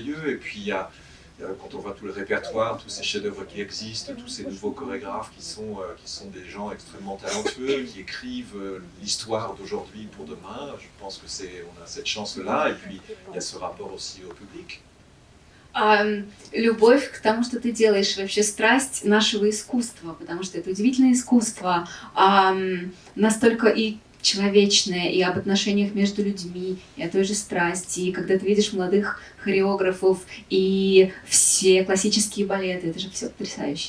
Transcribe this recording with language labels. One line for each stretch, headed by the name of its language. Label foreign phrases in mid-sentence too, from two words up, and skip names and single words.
French: Et puis il y a quand on voit tout le répertoire, tous ces chefs-d'œuvre qui existent, tous ces nouveaux chorégraphes qui sont des gens extrêmement talentueux, qui écrivent l'histoire d'aujourd'hui pour demain. Je pense que on a cette chance-là, et puis il y a ce rapport aussi au public.
Russian: Любовь к тому, что ты делаешь, вообще страсть нашего искусства, потому что это удивительное искусство, настолько и человечное, и об отношениях между людьми, и о той же страсти, и когда ты видишь молодых хореографов, и все классические балеты, это же все потрясающе.